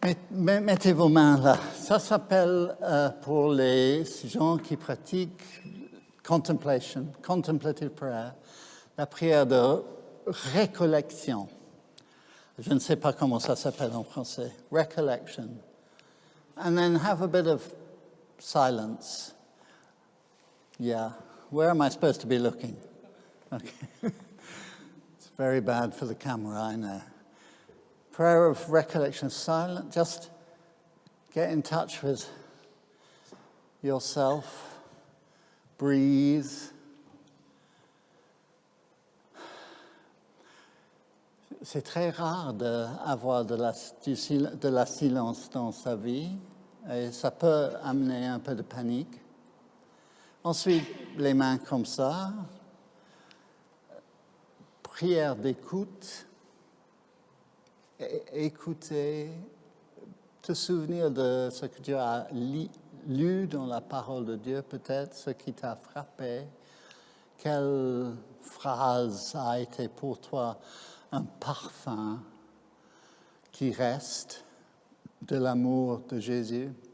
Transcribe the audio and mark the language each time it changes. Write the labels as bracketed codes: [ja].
[fr] Mettez vos mains là. Ça s'appelle, pour les gens qui pratiquent [en] contemplative prayer, [fr] la prière de récollection. Je ne sais pas comment ça s'appelle en français. [en] Recollection. And then have a bit of silence. Yeah. Where am I supposed to be looking? Okay. It's very bad for the camera, I know. Prayer of recollection, silent. Just get in touch with yourself. Breathe. [fr] C'est très rare d'avoir de la silence dans sa vie et ça peut amener un peu de panique. Ensuite, les mains comme ça, prière d'écoute, écouter, te souvenir de ce que tu as lu dans la parole de Dieu, peut-être ce qui t'a frappé, quelle phrase a été pour toi un parfum qui reste de l'amour de Jésus.